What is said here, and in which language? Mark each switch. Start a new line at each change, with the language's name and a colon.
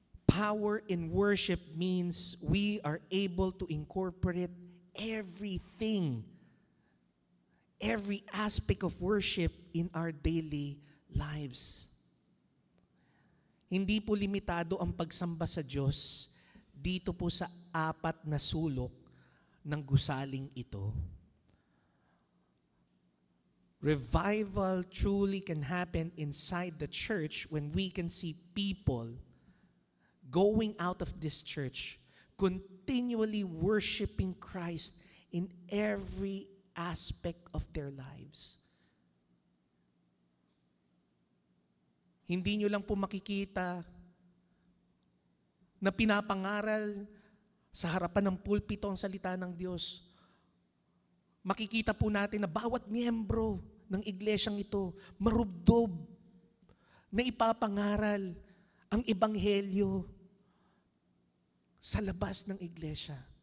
English: Power in worship means we are able to incorporate everything, every aspect of worship in our daily lives.
Filipino: Hindi po limitado ang pagsamba sa Diyos dito po sa 4 na sulok ng gusaling ito.
English: Revival truly can happen inside the church when we can see people going out of this church, continually worshiping Christ in every aspect of their lives.
Filipino: Hindi nyo lang po makikita na pinapangaral sa harapan ng pulpito ang salita ng Diyos. Makikita po natin na bawat miyembro ng iglesyang ito marubdob na ipapangaral ang ebanghelyo sa labas ng iglesia.